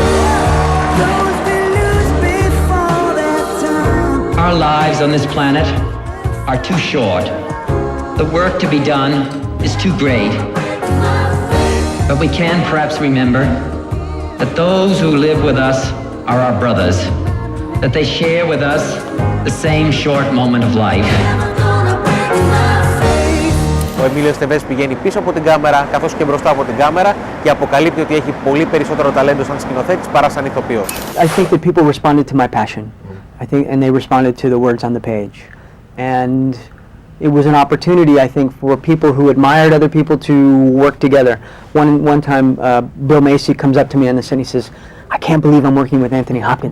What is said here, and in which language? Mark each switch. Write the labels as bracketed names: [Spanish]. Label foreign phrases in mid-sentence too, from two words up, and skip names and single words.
[English] Our lives on this planet are too short. The work to be done is too great. But we can perhaps remember that those who live with us are our brothers, that they share with us the same short moment of life. [Greek] Ο Εμίλιο Εστεβές πηγαίνει πίσω από την κάμερα καθώς και μπροστά από την κάμερα και αποκαλύπτει ότι έχει πολύ περισσότερο ταλέντο σαν σκηνοθέτης παρά σαν ηθοποιός. [English] I think that people responded to my passion. And they responded to the words on the page. And it was an opportunity, I think, for people who admired other people to work together. One time, Bill Macy comes up to me on the set and he says, "I can't believe I'm working with Anthony Hopkins."